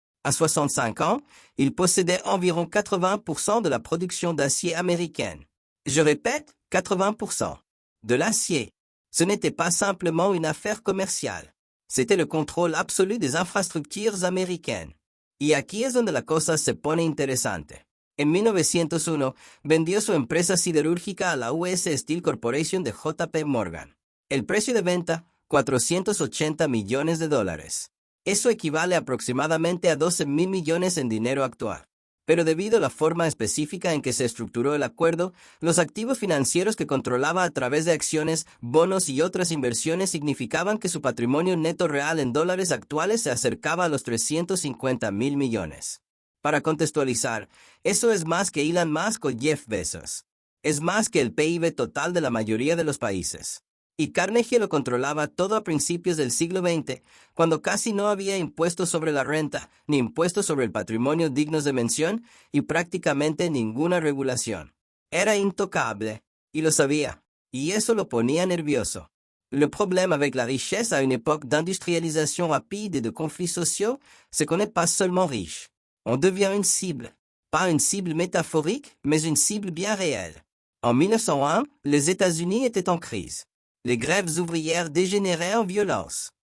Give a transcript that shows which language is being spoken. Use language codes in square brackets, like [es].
[fr] À 65 ans, il possédait environ 80% de la production d'acier américaine. Je répète, 80%. De l'acier. Ce n'était pas simplement une affaire commerciale. C'était le contrôle absolu des infrastructures américaines. [es] Y aquí es donde la cosa se pone interesante. En 1901, vendió su empresa siderúrgica a la US Steel Corporation de J.P. Morgan. El precio de venta, $480 millones. Eso equivale aproximadamente a 12,000 millones en dinero actual. Pero debido a la forma específica en que se estructuró el acuerdo, los activos financieros que controlaba a través de acciones, bonos y otras inversiones significaban que su patrimonio neto real en dólares actuales se acercaba a los 350,000 millones. Para contextualizar, eso es más que Elon Musk o Jeff Bezos. Es más que el PIB total de la mayoría de los países. Y Carnegie lo controlaba todo a principios del siglo XX, cuando casi no había impuestos sobre la renta, ni impuestos sobre el patrimonio dignos de mención, y prácticamente ninguna regulación. Era intocable, y lo sabía, y eso lo ponía nervioso. [fr] Le problème avec la richesse à une époque d'industrialisation rapide et de conflits sociaux, c'est qu'on n'est pas seulement riche. On devient une cible. Pas une cible métaphorique, mais une cible bien réelle. En 1901, les États-Unis étaient en crise. Les grèves ouvrières dégénéraient en violence.